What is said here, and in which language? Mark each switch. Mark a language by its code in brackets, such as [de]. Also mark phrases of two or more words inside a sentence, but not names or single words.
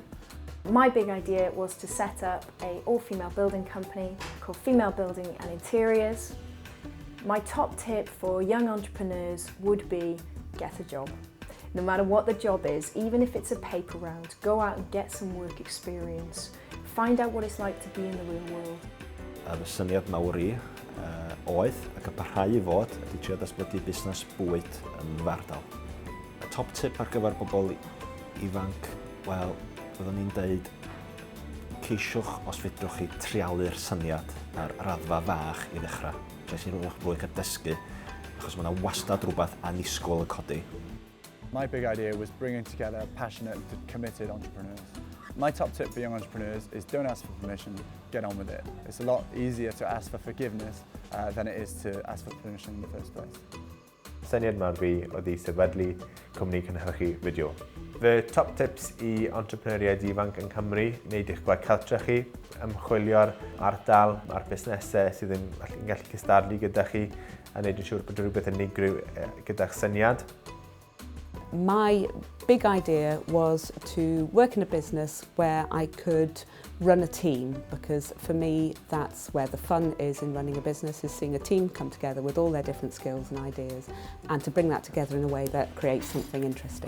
[en] My big idea was to set up an all-female building company called Female Building and Interiors. My top tip for young entrepreneurs would be get a job. No matter what the job is, even if it's a paper round, go out and get some work experience. Find out what it's like to be in the real world. [cy] Y syniad mawr i oedd ac y parhau I fod ydy trio datblygu busnes bwyd yn Fardal. Y [en] top tip [cy] ar gyfer bobl ifanc, wel, byddwn ni'n deud ceisiwch os fedrwch chi trialu'r syniad ar raddfa fach I ddechrau. Jyst I rwy'ch fwy cael dysgu, achos mae yna wastad rhywbeth annisgwyl yn codi. [en] My big idea was bringing together passionate, committed entrepreneurs. My top tip for young entrepreneurs is don't ask for permission, get on with it. It's a lot easier to ask for forgiveness than it is to ask for permission in the first place. [cy] Syniad mawr fi oedd I sefydlu cwmni cynhyrchu fideo. Fy [en] top tips [cy] I entrepreneuriaid ifanc yn Cymru, wneud eich gwaith cartre chi, ymchwilio'r ardal, a'r busnesau sydd yn gallu cystadlu gyda chi, a wneud yn siŵr bod rhywbeth yn unigryw gyda'ch syniad. [en] My big idea was to work in a business where I could run a team, because for me that's where the fun is in running a business, is seeing a team come together with all their different skills and ideas and to bring that together in a way that creates something interesting.